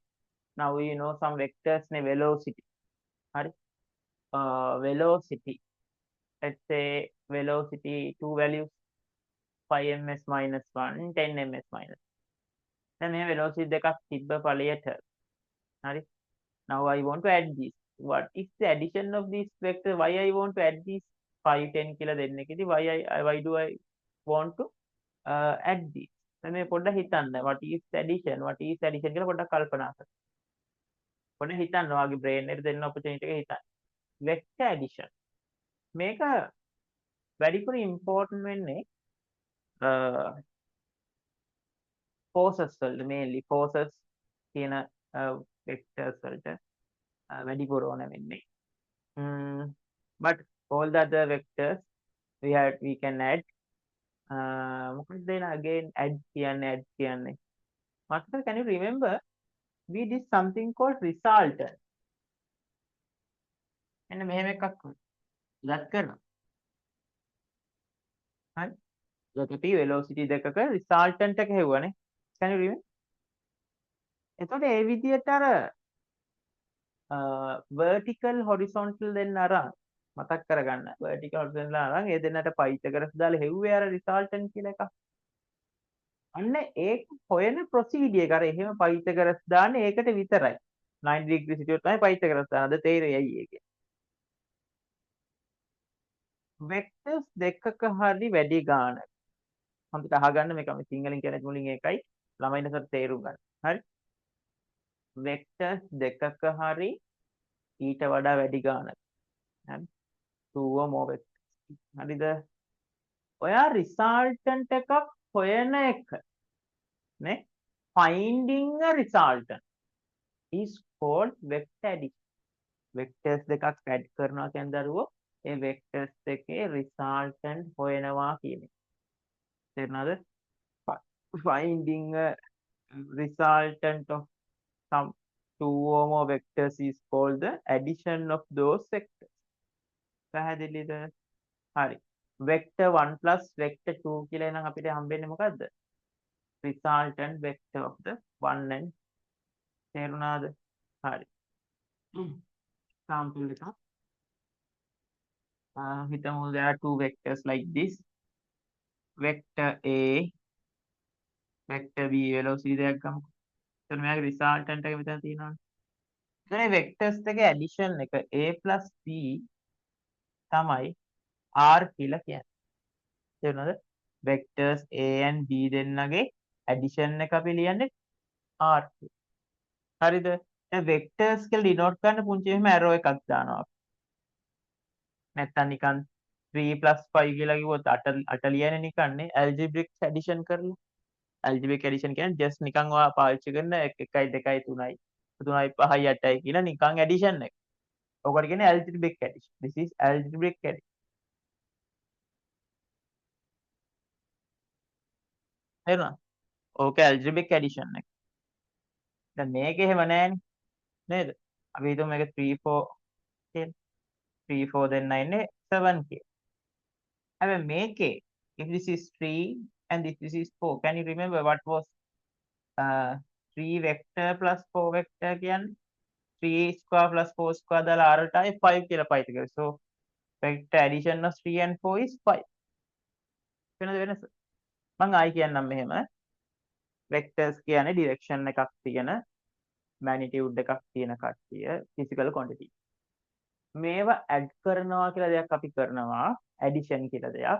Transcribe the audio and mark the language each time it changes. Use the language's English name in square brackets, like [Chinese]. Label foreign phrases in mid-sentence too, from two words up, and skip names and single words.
[English] Now we know some vectors [Sinhala] නේ velocity. හරි. Velocity. [English] Let's say velocity two values 5 ms minus 1 10 ms minus. [Sinhala] දැන් මේ velocity දෙකක් තිබ්බ ඵලයට. හරි. [English] Now I want to add this. What is the addition of this vector? Why I want to add this 5 10 [Sinhala] කියලා දෙන්නකදී [English] why do I want to add this? [Sinhala] දැන් මේ පොඩ්ඩක් හිතන්න. [English] What is addition? What is addition [Sinhala] කියලා පොඩ්ඩක් කල්පනා කරන්න. පොඩ්ඩක් හිතන්න ඔයාගේ brain එකට දෙන්න opportunity එක හිතන්න. [English] Vector addition. [Sinhala] මේක වැඩිපුර important වෙන්නේ forces වලට [English] mainly forces [Sinhala] කියන vectors වලට වැඩිපුර ඕන වෙන්නේ. [English] But all the other vectors we can add [Sinhala] මොකක්ද දෙන [English] again add කියන්නේ Master, can you remember we did something called resultant. [Sinhala] එන්න මෙහෙම එකක් ගත් කරනවා. හරි. ඒකට අපි velocity දෙකක resultant එක හෙව්වනේ. [English] can you remember? [Sinhala] එතකොට ඒ විදිහට අර [English] vertical horizontal [Sinhala] දෙන්න අරන් මතක් කරගන්න. [English] vertical horizontal [Sinhala] අරන් ඒ දෙන්නට Pythagoras දාලා හෙව්වේ අර resultant කියලා එකක්. අන්න ඒක හොයන ප්‍රොසීඩියර් එක අර එහෙම Pythagoras දාන්නේ ඒකට විතරයි. 90 degree සිටියොත් තමයි Pythagoras දාන්න. අද තේරෙයි ඇයි ඒකේ. වෙක්ටර්ස් දෙකක හරි වැඩි ගානක්. හම්බට අහගන්න මේක අපි සිංහලෙන් කියන්නේ මුලින් ඒකයි ළමයින්ට තේරුම් ගන්න. හරි. වෙක්ටර්ස් දෙකක හරි ඊට වඩා වැඩි ගානක්. හරි. [English] 2 or more vectors. [Sinhala] හරිද? ඔයා resultant එකක් හොයන එක නේ [English] finding a resultant is called vector addition. [Sinhala] vectors දෙකක් add කරනවා කියන්නේ දරුවෝ ඒ vectors දෙකේ resultant හොයනවා කියන එක. තේරුණාද? [English] Finding a resultant of some 2 or more vectors is called the addition of those vectors. [Sinhala] පැහැදිලිද? හරි. [English] vector 1 plus vector 2 [Sinhala] කියලා නම් අපිට හම්බෙන්නේ මොකද්ද? [English] resultant vector of the 1 and [Sinhala] තේරුණාද? හරි. [English] example [Sinhala] එකක්. හිතමු [English] there are two vectors like this. vector A, vector B velocity [Sinhala] දෙයක් ගමු. එතන මෙයාගේ resultant එක මෙතන තියෙනවා. එතන vectors දෙකේ addition එක [English] A plus B [Sinhala] තමයි R කියලා කියන්නේ. තේරුණාද? [English] vectors A and B [Sinhala] දෙන්නගේ addition එක අපි ලියන්නේ R. හරිද? දැන් vectors කියලා denote කරන්න පුංචි එහෙම arrow එකක් දානවා. නැත්තම් නිකන් 3 plus 5 කියලා කිව්වොත් 8 ලියන්නේ නිකන්නේ [English] algebraic addition [Sinhala] කරලා. [English] algebraic addition [Sinhala] කියන්නේ just නිකන් ඔයා පාවිච්චි කරන 1 2 3යි 3යි 5යි 8යි කියලා නිකන් addition එක. ඔකට කියන්නේ [English] algebraic addition. This is algebraic addition. [Sinhala] තේරුණා? ඕක [English] algebraic addition [Sinhala] එක. දැන් මේක එහෙම නෑනේ. නේද? අපි හිතමු මේක 3 4 කියලා. 3 4 දෙන්න ඉන්නේ 7 කියලා. හැබැයි මේකේ [English] if this is 3 and this is 4, can you remember what was 3 vector plus 4 vector කියන්නේ 3 square plus 4 square [Sinhala] දාලා r ටයි 5 කියලා [English] Pythagoras. So vector addition of 3 and 4 is 5. [Sinhala] වෙනද වෙනස? මම ආයි කියන්නම් මෙහෙම. vectors කියන්නේ direction එකක් තියෙන magnitude එකක් තියෙන කට්ටිය [English] physical quantity. [Sinhala] මේවා add කරනවා කියලා දෙයක් අපි කරනවා addition කියලා දෙයක්.